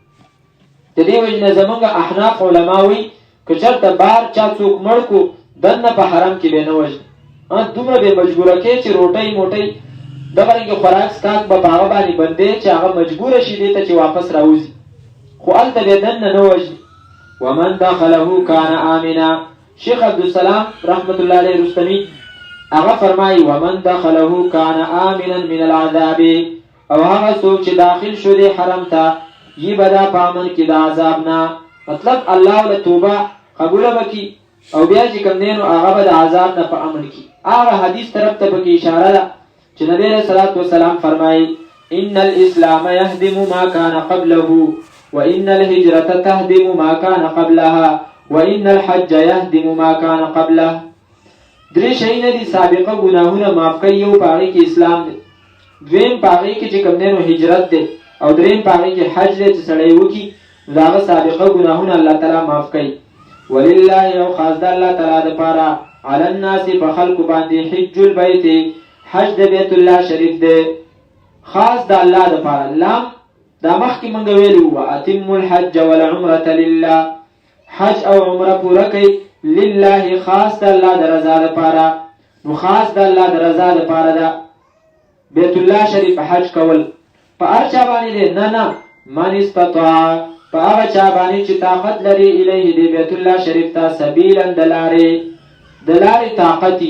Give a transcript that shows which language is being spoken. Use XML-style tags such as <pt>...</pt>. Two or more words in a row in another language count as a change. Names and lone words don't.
<ps>د دې وجې نه زمونږ احناف علما وایي که چېرته بار چا څوک مړ کړو دننه په حرم کې به یې نه وژني، دومره به یې مجبوره کوي چې روټۍ موټۍ دغرنګې خوراک څښاک به په هغه باندې بندې چې هغه مجبوره شي دې ته چې واپس راوځي، خو هلته به یې دننه نه وژني.</ps> <ar>ومن دخله کان آمنا.</ar> <ps>شیخ عبدالسلام</ps> <ar>رحمت الله علیه</ar> <ps>رستمی هغه فرمایي</ps> <ar>ومن دخله کان آمنا من العذاب،</ar> <ps>او هغه څوک چې داخل شو دی حرم ته یی به دا په امن کې د عذاب نه. مطلب الله له توبه قبوله وکړي او بیا چې کوم دی نو هغه به د عذاب نه په امن کې. هغه حدیث طرف ته پکې اشاره ده چې نبی</ps> <ar>علیه الصلاة والسلام</ar> <ps>فرمایي</ps> <ar>ان الاسلام يهدم ما كان قبله وان الهجرة تهدم ما كان قبلها وان الحج يهدم ما كان قبله.</ar> <ps>درې شیونه دي سابقه ګناهونه معاف کوي. یو په هغې کې اسلام دی، دویم په هغې کې چې کوم دی نو هجرت دی، او دریم په هغې کې حج دی چې سړی وکړي نو د هغه سابقه ګناهونه الله تعالی معاف کوي. ولله یو خاص د الله تعالی دپاره</ps> <ar>علی الناس</ar> <ps>په خلکو باندې</ps> <ar>حج البیت،</ar> <ps>حج د بیت الله شریف دی، خاص د الله دپاره. لام دا مخکې موږ ویلي وو</ps> <ar>اتم الحج والعمرة لله،</ar> <ps>حج او عمره پوره کوي لله، خاص د الله د رضا دپاره. نو خاص د الله د رضا دپاره ده بیت الله شریف حج کول. په هر چا باندې دی نه</ps> <ar>من استطاع،</ar> <ps>په هغه چا باندې چې طاقت لري الیه دی بیت الله شریف ته سبیلا د لارې طاقت دي.</ps>